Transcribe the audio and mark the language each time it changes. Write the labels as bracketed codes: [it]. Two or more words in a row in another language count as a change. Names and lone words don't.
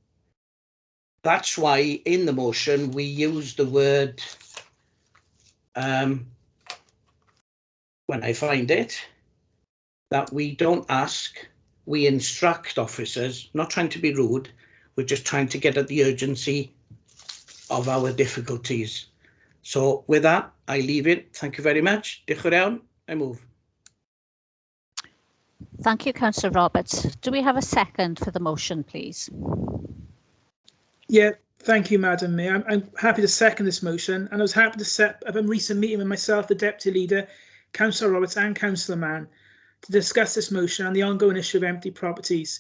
[en] That's why in the motion we use the word, when I find it, that we don't ask, we instruct officers, not trying to be rude, we're just trying to get at the urgency of our difficulties. So with that, I leave it. Thank you very much. [cy] Diolch yn fawr. [en] I move. Thank you, Councillor Roberts. Do we have a second for the motion, please? Yeah, thank you, Madam Mayor. I'm happy to second this motion, and I was happy to set up a recent meeting with myself, the Deputy Leader, Councillor Roberts and Councillor Mann to discuss this motion and the ongoing issue of empty properties.